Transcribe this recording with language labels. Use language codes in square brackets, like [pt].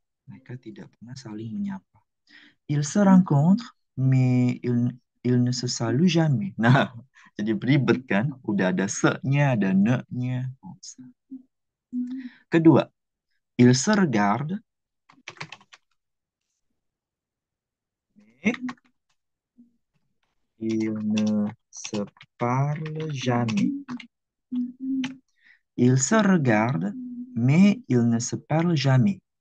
[id] Mereka tidak pernah saling menyapa. [fr] Ils se rencontrent, mais ils ne se saluent jamais. [id] Nah, jadi beribet kan? Udah ada se-nya, ada ne-nya. Kedua, [fr] ils se regardent, mais ils ne se parlent jamais. Ils se regardent, mais ils ne se parlent jamais.